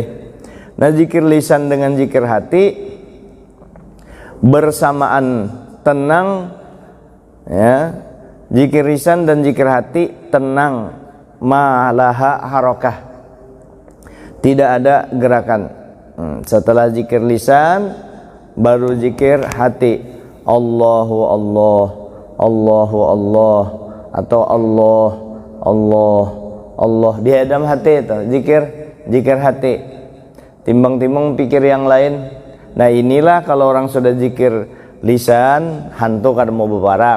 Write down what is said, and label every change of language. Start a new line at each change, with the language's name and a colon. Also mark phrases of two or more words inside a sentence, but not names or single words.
Indonesian: Nah, zikir lisan dengan zikir hati bersamaan tenang, ya. Zikir lisan dan zikir hati tenang,
Arabic: ما لها حركة,
Indonesian: tidak ada gerakan. Setelah zikir lisan baru zikir hati,
Arabic: الله الله، الله الله,
Indonesian: atau Allah Allah Allah. Di dalam hati itu zikir hati, timbang-timbang pikir yang lain. Nah inilah kalau orang sudah zikir lisan, hantu
Banjar: kada mau bebarak.